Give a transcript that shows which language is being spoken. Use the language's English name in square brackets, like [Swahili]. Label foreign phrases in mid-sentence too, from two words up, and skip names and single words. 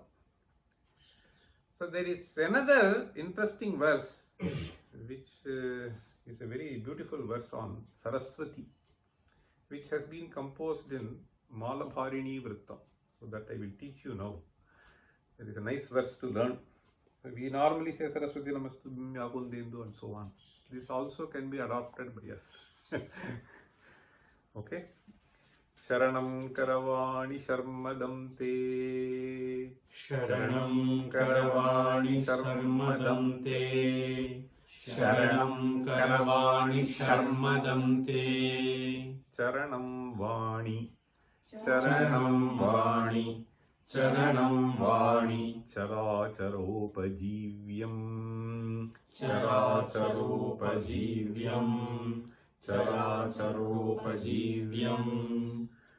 [English] So there is another interesting verse which is a very beautiful verse on Saraswati, which has been composed in Malabharini Vritta. So that I will teach you now. There is a nice verse to learn. We normally say [Sanskrit] Saraswati Namastubhyam Yagundendu [English] and so on. This also can be adopted by us. Okay. [Sanskrit] Sharanam Karavani Sharmadam Te. Sharanam Karavani Sharmadam Te. Sharanam Karavani Sharmadam Te. Charanam Vani. Charanam Vani. Charanam Vani. Characharopajivyam. Characharopajivyam. Characharopajivyam.